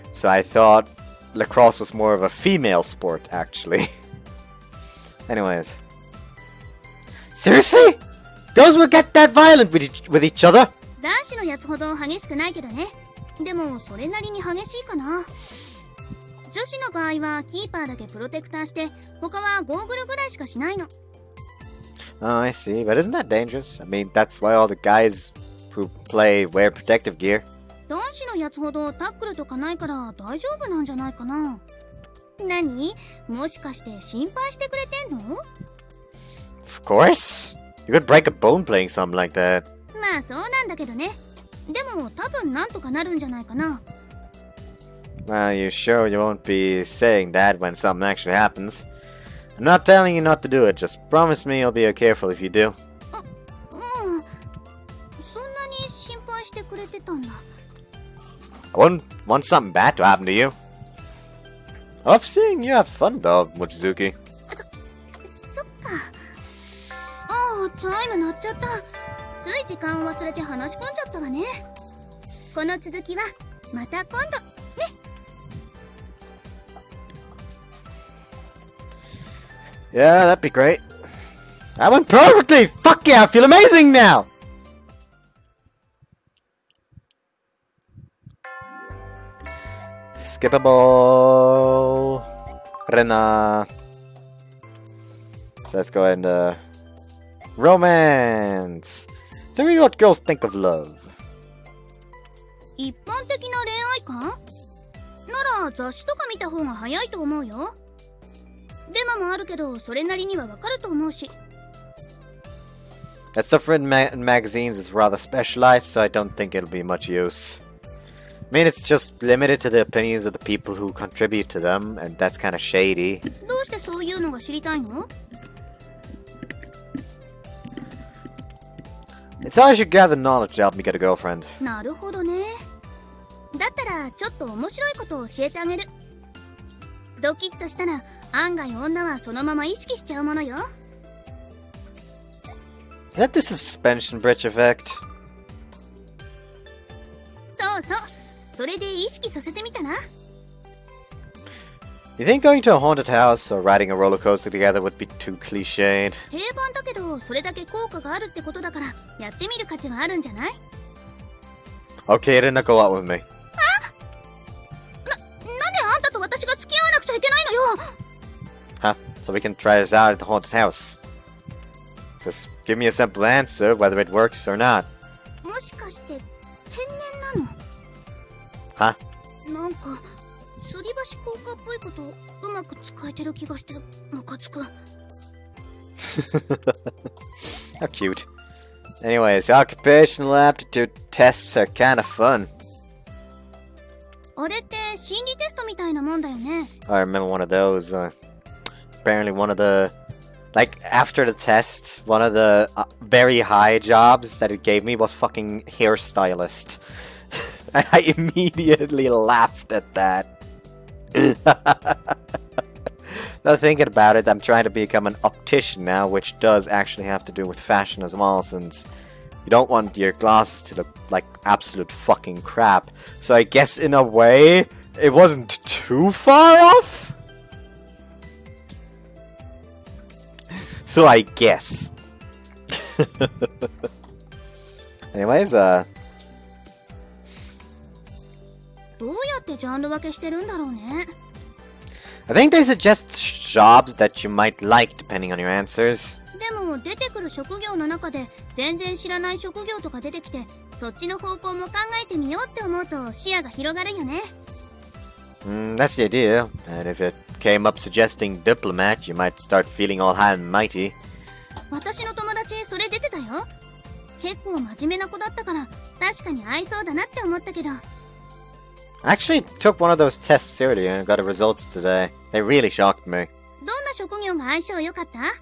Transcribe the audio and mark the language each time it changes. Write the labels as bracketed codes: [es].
[en] So I thought lacrosse was more of a female sport, actually. Anyways. Seriously? Girls will get that violent with each other? [ja] 男子のやつほど激しくないけどね。でもそれなりに激しいかな。女子の場合はキーパーだけプロテクターして他はゴーグルぐらいしかしないの。 [en] Oh, I see. But isn't that dangerous? I mean, that's why all the guys who play wear protective gear. [ja] 男子のやつほどタックルとかないから大丈夫なんじゃないかな。何？もしかして心配してくれてんの？ [en] Of course. You could break a bone playing something like that. [ja] まあそうなんだけどね。でも多分なんとかなるんじゃないかな。 [en] Well, you sure you won't be saying that when something actually happens? I'm not telling you not to do it, just promise me you'll be careful if you do. [ja] うん。そんなに心配してくれてたんだ。 [en] I wouldn't want something bad to happen to you. I love seeing you have fun though, Mochizuki. [ja] そっか。ああ、チャイム鳴っちゃった。つい時間を忘れて話し込んじゃったわね。この続きはまた今度ね。 [en] Yeah, that'd be great. That went perfectly! Fuck yeah, I feel amazing now! Skippable. Rena. So let's go ahead and romance. Tell me what girls think of love. [ja] 一般的な恋愛観？なら雑誌とか見た方が早いと思うよ。デマもあるけどそれなりにはわかると思うし。 [en] That stuff written in magazines is rather specialized, so I don't think it'll be much use. I mean, it's just limited to the opinions of the people who contribute to them, and that's kind of shady. [ja] どうしてそういうのが知りたいの？ [en] It's how I should gather knowledge to help me get a girlfriend. [ja] なるほどね。だったらちょっと面白いことを教えてあげる。ドキッとしたら案外女はそのまま意識しちゃうものよ。 [en] Is that the suspension bridge effect? [ja] そうそう。それで意識させてみたら？ [en] You think going to a haunted house or riding a roller coaster together would be too cliched? [ja] 定番だけどそれだけ効果があるってことだからやってみる価値はあるんじゃない？ [en] Okay, Rina, go out with me. [ja] なんであんたと私が付き合わなくちゃいけないのよ。 [en] Huh? So we can try this out at the haunted house. Just give me a simple answer whether it works or not. [ja] もしかして天然なの？ [en] Huh? [ja] なんか吊り橋効果っぽいことうまく使えてる気がしてムカつく。 [en] How cute. Anyways, occupational aptitude tests are kind of fun. [ja] あれって心理テストみたいなもんだよね。 [en] I remember one of those. Apparently one of the... Like, after the test, one of the very high jobs that it gave me was fucking hairstylist. And I immediately laughed at that. Now thinking about it, I'm trying to become an optician now, which does actually have to do with fashion as well, since you don't want your glasses to look like absolute fucking crap. So I guess in a way, it wasn't too far off? So I guess. Anyways, [ja] どうやってジャンル分けしてるんだろうね。 [en] I think they suggest jobs that you might like depending on your answers. [ja] でも出てくる職業の中で全然知らない職業とか出てきてそっちの方向も考えてみようって思うと視野が広がるよね。 [en] That's the idea. And if it came up suggesting diplomat, you might start feeling all high and mighty. [ja] 私の友達それ出てたよ。結構真面目な子だったから確かに合いそうだなって思ったけど。 [en] I actually took one of those tests earlier and got the results today. They really shocked me. [ja] どんな職業が相性良かった？